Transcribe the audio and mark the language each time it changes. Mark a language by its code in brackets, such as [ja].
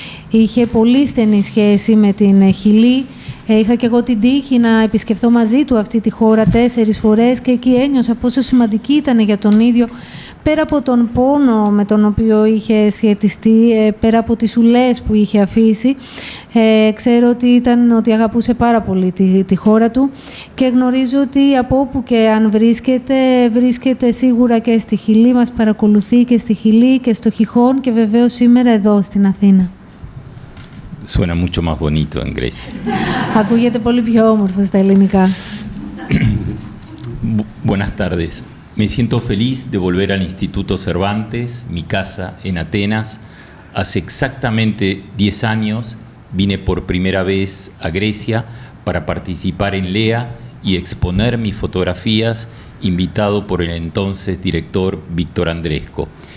[el] Είχε πολύ στενή σχέση με την Χιλή. Είχα και εγώ την τύχη να επισκεφθώ μαζί του αυτή τη χώρα 4 φορές και εκεί ένιωσα πόσο σημαντική ήταν για τον ίδιο, πέρα από τον πόνο με τον οποίο είχε σχετιστεί, πέρα από τις ουλές που είχε αφήσει. Ξέρω ότι αγαπούσε πάρα πολύ τη χώρα του και γνωρίζω ότι από όπου και αν βρίσκεται σίγουρα και στη Χιλή, μας παρακολουθεί και στη Χιλή και στο Γijón και βεβαίως σήμερα εδώ στην Αθήνα. [es] Suena mucho más bonito en Grecia. [el] Ακούγεται πολύ πιο όμορφο στα ελληνικά. [es] Buenas tardes. Me siento feliz de volver al Instituto Cervantes, mi casa en Atenas. Hace exactamente 10 años vine por primera vez a Grecia para participar en LEA y exponer mis fotografías, invitado por el entonces director Víctor Andresco.